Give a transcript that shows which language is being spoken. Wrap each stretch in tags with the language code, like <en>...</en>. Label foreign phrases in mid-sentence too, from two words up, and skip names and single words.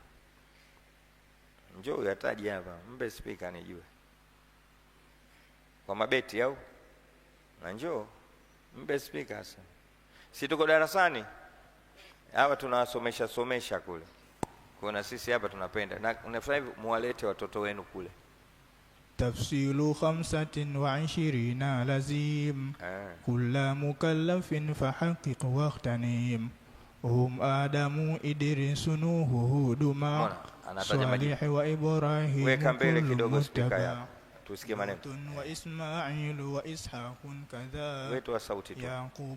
<sw>Njoo uyataje hapa, mbe speaker nijue. Kwa mabeti au? Na njoo mbe speaker sasa. Si tuko darasani? Hawa tunawasomesha kule. Kuna sisi hapa tunapenda. Na unafanya hivyo, muwalete watoto wenu kule.</sw> <ar>تفصيل 25 لزيم كل مكلف فحقق واغتنم هم آدم إدريس نوح هود صالح وإبراهيم كل متبع وإسماعيل وإسحاق كذا يعقوب</ar>